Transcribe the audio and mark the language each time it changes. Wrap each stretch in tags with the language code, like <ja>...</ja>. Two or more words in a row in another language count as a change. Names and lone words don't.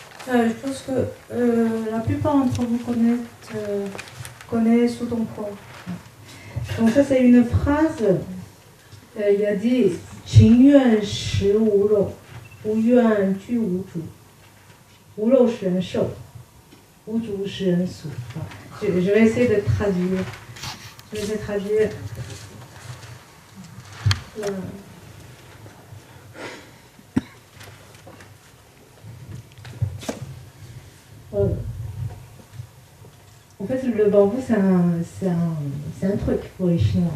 <fr>Je pense que la plupart d'entre vous connaissent Su Dongpo. Donc ça c'est une phrase, il a dit</fr> <zh>« 情愿食无肉，不愿居无主，无肉使人瘦，无主使人俗。»</zh> <fr>Je vais essayer de traduire. Je vais essayer de traduire. En fait, le bambou, c'est un truc pour les Chinois.</fr>